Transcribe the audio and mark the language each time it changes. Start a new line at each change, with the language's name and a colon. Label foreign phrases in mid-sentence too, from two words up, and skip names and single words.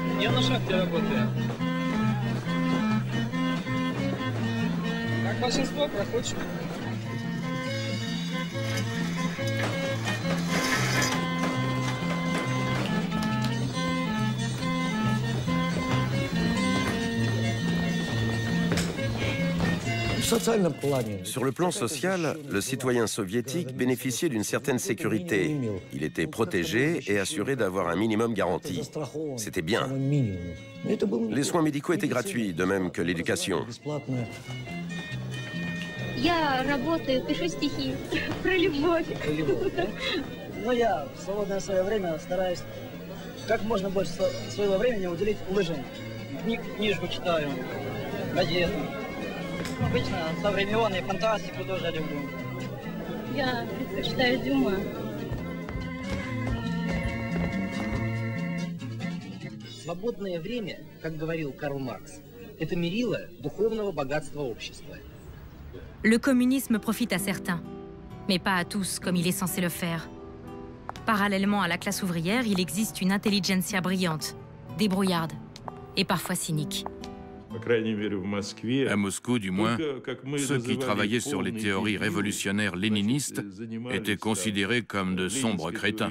Russian: Я на шахте работаю. Как большинство проходит.
French: Sur le plan social, le citoyen soviétique bénéficiait d'une certaine sécurité. Il était protégé et assuré d'avoir un minimum garanti. C'était bien. Les soins médicaux étaient gratuits, de même que l'éducation.
Russian: Я работаю, пишу стихи про любовь. Ну, я в свободное свое время стараюсь как можно больше своего времени уделить лыжам. Книжку читаю, газеты. Обычно современные фантастику тоже люблю. Я предпочитаю Дюма. Свободное время, как говорил Карл Маркс, это мерило духовного богатства общества.
French: Le communisme profite à certains, mais pas à tous comme il est censé le faire. Parallèlement à la classe ouvrière, il existe une intelligentsia brillante, débrouillarde et parfois cynique. À Moscou, du moins, ceux qui travaillaient sur les théories révolutionnaires léninistes étaient considérés comme de sombres crétins.